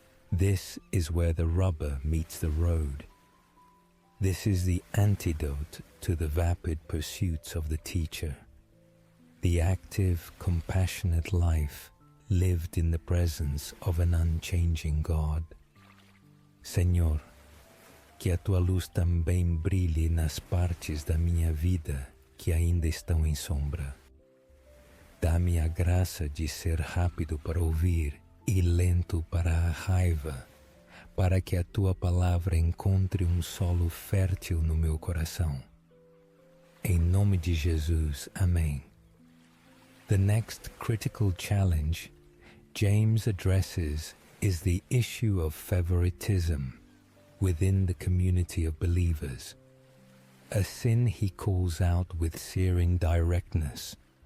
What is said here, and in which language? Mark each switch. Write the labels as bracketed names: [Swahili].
[English] This is where the rubber meets the road. This is the antidote to the vapid pursuits of the teacher. The active, compassionate life lived in the presence of an unchanging God. [Portuguese] Senhor, que a tua luz também brilhe nas partes da minha vida que ainda estão em sombra. Dá-me a graça de ser rápido para ouvir e lento para a raiva, para que a tua palavra encontre solo fértil no meu coração. Em nome de Jesus, Amém. [English] The next critical challenge James addresses is the issue of favoritism within the community of believers, a sin he calls out with searing directness.